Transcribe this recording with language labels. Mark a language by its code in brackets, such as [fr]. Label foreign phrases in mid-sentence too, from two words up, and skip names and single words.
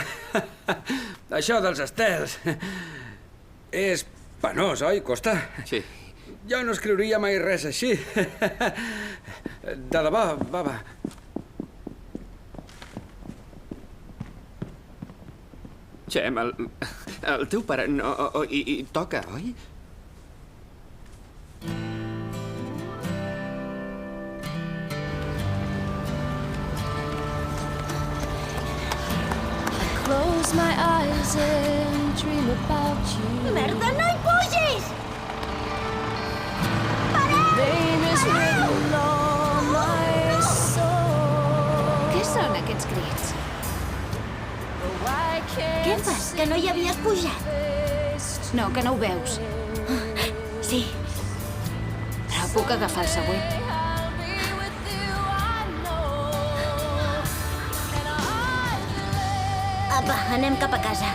[ca] Això dels estels... és penós, oi, Costa? Sí. Jo no escriuria mai res així. De debò, Baba. Chem, el teu pare no... I toca, oi? [en] Close my eyes and dream about you. [ca] Merda, no hi pugis! [en] Name is written on my soul. [ca] Què són aquests crits? [en] I can't [ca] Què fas, que no hi havies pujat? No, que no ho veus. Sí. Però puc agafar el següent. Apa, anem cap a casa.